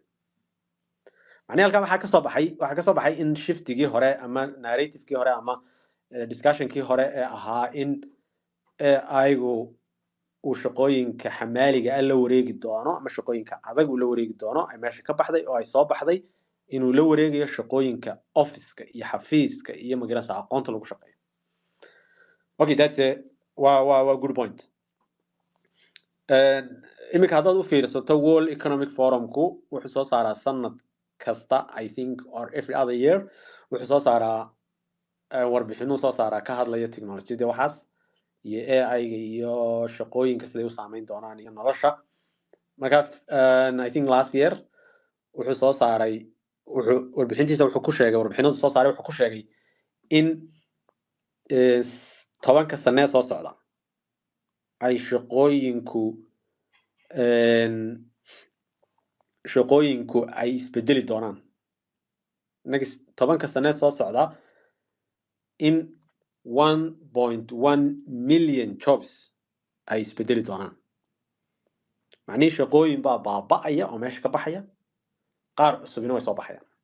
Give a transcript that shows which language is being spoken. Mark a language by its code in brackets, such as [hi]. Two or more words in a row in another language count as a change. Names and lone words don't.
[so] macnaheedu halkaa waxaa ka soo baxay in shiftigii hore ama narrativekii hore ama discussionkii hore ee ahaa in AI-gu uu shaqooyinka xamaaliga ah la wareegi doono ama shaqooyinka adag uu la wareegi doono ay meesha ka baxday oo ay soo baxday inuu la wareegayo shaqooyinka officeka iyo xafiiska iyo magarasa aqoonta lagu shaqeeyo. [en] okay that's a good point. [so] iminka haddaad u fiirsato World Economic Forumku wuxuu soo saaraa sanad kasta [en] I think [so] or [en] every other year [so] wuxuu soo saaraa warbixinuu soo saaraa ka hadlaya technology waxaas iyo AI-ga iyo shaqooyinka siday u saameyn doonaan iyo nolosha marka [en] I think last year [so] wuxuu soo saaray warbixintiisa wuxuu ku sheegay warbixinadu soo saaray wuxuu ku sheegay in 10 sano soo socda ay shaqooyinku ay isbedeli doonaan next 10 sano soo socda in [en] 1.1 million jobs [so] ay isbedeli doonaan macnii shaqooyin baa baaba'aya oo meesha ka baxaya qaar cusubina way soo baxayaan